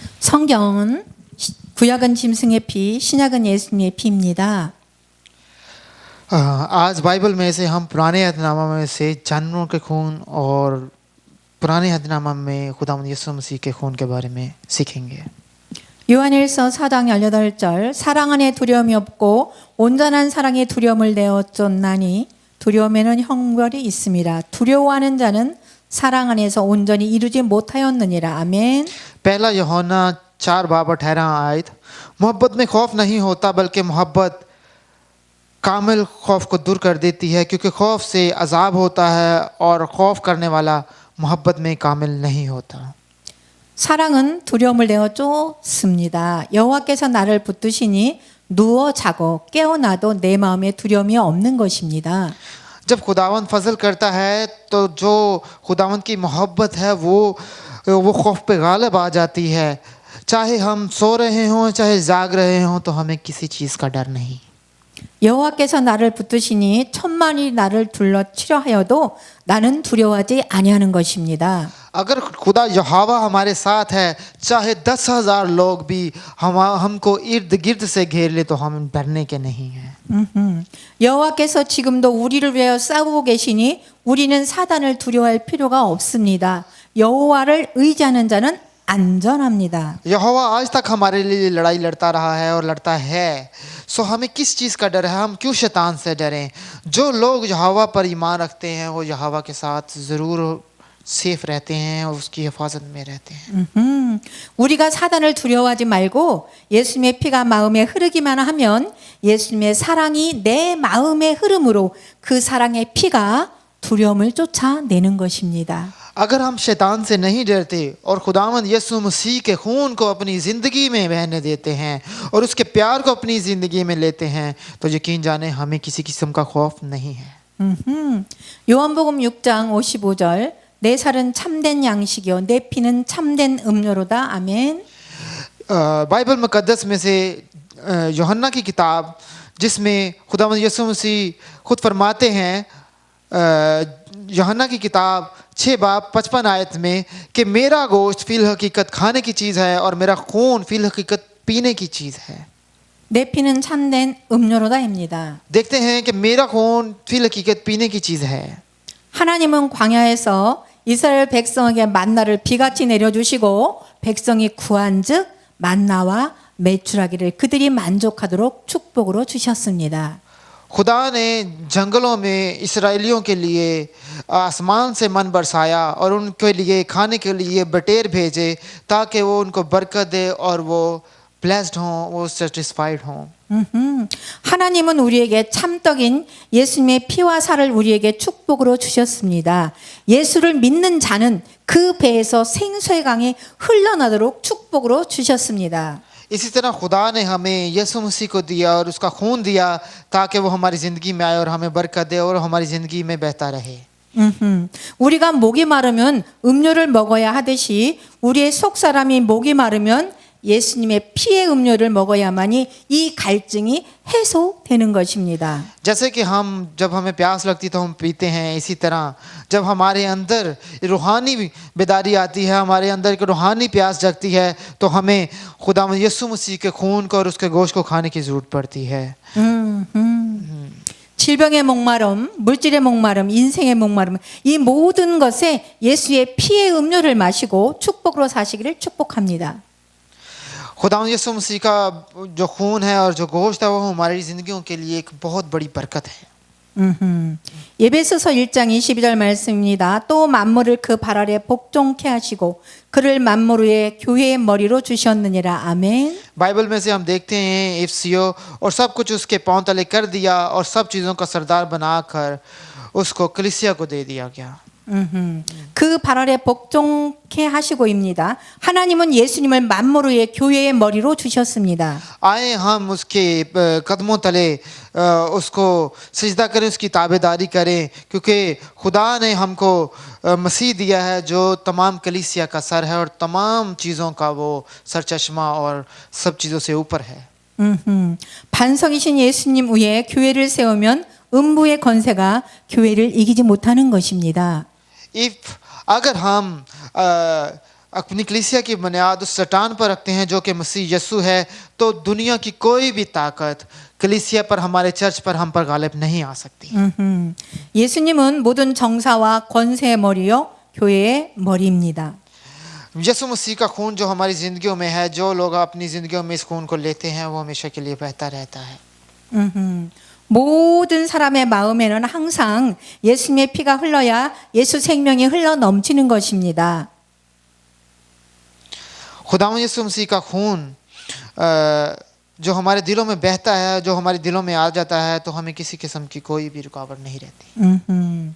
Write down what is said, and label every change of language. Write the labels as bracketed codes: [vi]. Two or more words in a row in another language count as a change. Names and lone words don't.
[ko] 성경은 구약은 짐승의 피, 신약은 예수님의 피입니다. [ur] آج بائبل میں سے ہم پرانے عہدنامہ میں سے جانوروں کے خون اور پرانے عہدنامہ میں خداوند یسوع مسیح کے خون کے بارے میں سیکھیں گے. [ko] 요한일서 4장 18절 사랑 안에 두려움이 없고 온전한 사랑이 두려움을 내어 쫓나니 두려움에는 형벌이 있습니다. 두려워하는 자는 사랑 안에서 온전히 이루지 못하였느니라. 아멘. [ur] پہلا یوحنا 4:18 آیت، محبت میں خوف نہیں ہوتا بلکہ محبت کامل خوف کو دور کر دیتی ہے، کیونکہ خوف سے عذاب ہوتا ہے اور خوف کرنے والا محبت میں کامل نہیں ہوتا. [ko] 사랑은 두려움을 내어 쫓습니다. 여호와께서 나를 붙드시니 누워 자고 깨어나도 내 마음에 두려움이 없는 것입니다. [ur] جب خداوند فضل کرتا ہے تو جو خداوند کی محبت ہے وہ خوف پہ غالب آ جاتی ہے. چاہے ہم سو رہے ہوں چاہے جاگ رہے ہوں تو ہمیں کسی چیز کا ڈر نہیں. [ko] 여호와께서 나를 붙드시니 천만이 나를 둘러치려 하여도 나는 두려워하지 아니하는 것입니다. [ur] اگر خدا یہوواہ ہمارے ساتھ ہے، چاہے 10,000 لوگ بھی ہم کو ارد گرد سے گھیر لے تو ہم ڈرنے کے نہیں ہیں. [ko] 여호와께서 지금도 우리를 위하여 싸우고 계시니 우리는 사단을 두려워할 필요가 없습니다. 여호와를 의지하는 자는 안전합니다. [ur] یہوواہ آج تک ہمارے لیے لڑائی لڑتا رہا ہے اور لڑتا ہے، سو ہمیں کس چیز کا ڈر ہے? ہم کیوں شیطان سے ڈریں? جو لوگ یہوواہ پر ایمان رکھتے ہیں وہ یہوواہ کے ساتھ ضرور سیف رہتے ہیں اور اس کی حفاظت میں رہتے ہیں. [ko] 우리가 사단을 두려워하지 말고 예수님의 피가 마음에 흐르기만 하면 예수님의 사랑이 내 마음에 흐름으로 그 사랑의 피가 두려움을 쫓아내는 것입니다. [ur] اگر ہم شیطان سے نہیں ڈرتے اور خداوند یسوع مسیح کے خون کو اپنی زندگی میں بہنے دیتے ہیں اور اس کے پیار کو اپنی زندگی میں لیتے ہیں تو یقین جانے ہمیں کسی قسم کا خوف نہیں ہے. [ko] 요한복음 6장 55절 내 살은 참된 양식이요 내 피는 참된 음료로다. 아멘. [ur] بائبل مقدس میں سے یوحنا کی کتاب جس میں خداوند یسوع مسیح خود فرماتے ہیں، یوحنا کی کتاب 6:55 آیت میں کہ میرا گوشت فی الحقیقت کھانے کی چیز ہے اور میرا خون فی الحقیقت پینے کی چیز ہے. [ko] 내 피는 참된 음료로다입니다. [ur] دیکھتے ہیں کہ میرا خون فی الحقیقت پینے کی چیز ہے. [ko] 하나님은 광야에서 이스라엘 백성에게 만나를 비같이 내려주시고 백성이 구한즉 만나와 메추라기를 그들이 만족하도록 축복으로 주셨습니다. [ur] خدا نے جنگلوں میں اسرائیلیوں کے لیے آسمان سے من برسایا اور ان کے لیے کھانے کے لیے بٹیر بھیجے تاکہ وہ ان کو برکت دے اور وہ بلیسڈ ہوں، وہ سیٹسفائیڈ ہوں. [ko] 하나님은 우리에게 참떡인 예수님의 피와 살을 우리에게 축복으로 주셨습니다. 예수를 믿는 자는 그 배에서 생수의 강이 흘러나도록 축복으로 주셨습니다. [ur] اسی طرح خدا نے ہمیں یسوع مسیح کو دیا اور اس کا خون دیا تاکہ وہ ہماری زندگی میں آئے اور ہمیں برکت دے اور ہماری زندگی میں بہتا رہے. [ko] 우리가 목이 마르면 음료를 먹어야 하듯이 우리의 속 사람이 목이 마르면 예수님의 피의 음료를 먹어야만이 이 갈증이 해소되는 것입니다. [ur] جیسے کہ ہم جب ہمیں پیاس لگتی تو ہم پیتے ہیں، اسی طرح جب ہمارے اندر روحانی بیداری آتی ہے، ہمارے اندر کی روحانی پیاس جگتی ہے تو ہمیں خداوند یسوع مسیح کے خون کو اور اس کے گوشت کو کھانے کی ضرورت پڑتی ہے. [ko] 질병의 목마름, 물질의 목마름, 인생의 목마름 이 모든 것에 예수의 피의 음료를 마시고 축복으로 사시기를 축복합니다. [ur] خداوند یسوع مسیح کا جو خون ہے اور جو گوشت ہے وہ ہماری زندگیوں کے لیے ایک بہت بڑی برکت ہے. [ko] 에베소서 1장 22절 말씀입니다. 또 만물을 그 발 아래 복종케 하시고 그를 만물 위에 교회의 머리로 주셨느니라. 아멘. [ur] بائبل میں سے ہم دیکھتے ہیں افسیوں اور سب کچھ اس کے پاؤں تلے کر دیا اور سب چیزوں کا سردار بنا کر اس کو کلیسیا کو دے دیا گیا. [ko] 그 발 아래 복종케 하시고입니다. 하나님은 예수님을 만물 위에 교회의 머리로 주셨습니다. [ur] آئے ہم اس کے قدموں تلے اس کو سجدہ کریں، اس کی تابعداری کریں، کیونکہ خدا نے ہم کو مسیح دیا ہے جو تمام کلیسیا کا سر ہے اور تمام چیزوں کا وہ سرچشمہ اور سب چیزوں سے اوپر ہے. [ko] 반석이신 예수님 위에 교회를 세우면 음부의 권세가 교회를 이기지 못하는 것입니다. [ur] اگر ہم اپنی کلیسیا کی بنیاد اس چٹان پر رکھتے ہیں جو کہ مسیح یسوع ہے، تو دنیا کی کوئی بھی طاقت کلیسیا پر، ہمارے چرچ پر، ہم پر غالب نہیں آ سکتی. [ko] 예수님은 모든 정사와 권세의 머리요 교회의 머리입니다. [ur] یسوع مسیح کا خون جو ہماری زندگیوں میں ہے، جو لوگ اپنی زندگیوں میں اس خون کو لیتے ہیں، وہ ہمیشہ کے لیے بہتا رہتا ہے. [ko] 모든 사람의 마음에는 항상 예수님의 피가 흘러야 예수 생명이 흘러 넘치는 것입니다. [ur] خداوند یسوع مسیح کا خون جو ہمارے دلوں میں بہتا ہے، جو ہمارے دلوں میں آ جاتا ہے، تو ہمیں کسی قسم کی کوئی بھی رکاوٹ نہیں رہتی.